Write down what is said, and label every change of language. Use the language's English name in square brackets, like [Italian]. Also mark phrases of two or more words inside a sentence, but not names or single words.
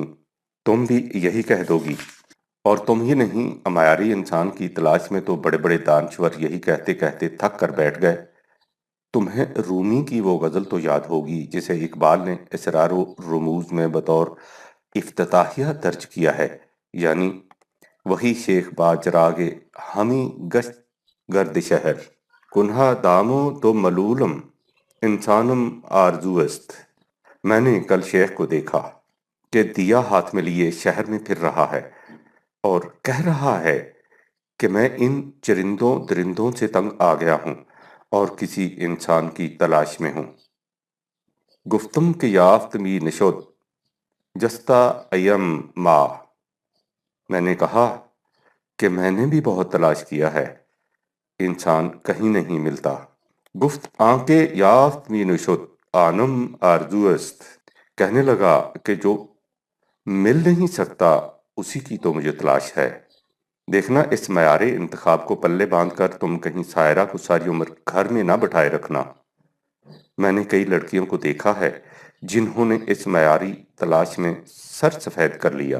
[Urdu] تم بھی یہی کہہ دو گی، اور تم ہی نہیں، معیاری انسان کی تلاش میں تو بڑے بڑے دانشور یہی کہتے کہتے تھک کر بیٹھ گئے۔ تمہیں رومی کی وہ غزل تو یاد ہوگی جسے اقبال نے اسرار و رموز میں بطور افتتاحیہ درج کیا ہے، یعنی وہی [Persian] شیخ با چراغ ہمی گشت گرد شہر، کنہا دامو تو ملولم انسانم آرزو است۔ [Urdu] میں نے کل شیخ کو دیکھا کہ دیا ہاتھ میں لیے شہر میں پھر رہا ہے اور کہہ رہا ہے کہ میں ان چرندوں درندوں سے تنگ آ گیا ہوں اور کسی انسان کی تلاش میں ہوں۔ [Persian] گفتم کہ یافت می نشد جستا ایم ما، [Urdu] میں نے کہا کہ میں نے بھی بہت تلاش کیا ہے، انسان کہیں نہیں ملتا۔ [Persian] گفت آنکے یافت می نشد آنم آرزو است، [Urdu] کہنے لگا کہ جو مل نہیں سکتا اسی کی تو مجھے تلاش ہے۔ دیکھنا اس معیار انتخاب کو پلے باندھ کر تم کہیں سائرہ کو ساری عمر گھر میں نہ بٹھائے رکھنا۔ میں نے کئی لڑکیوں کو دیکھا ہے جنہوں نے اس معیاری تلاش میں سر سفید کر لیا۔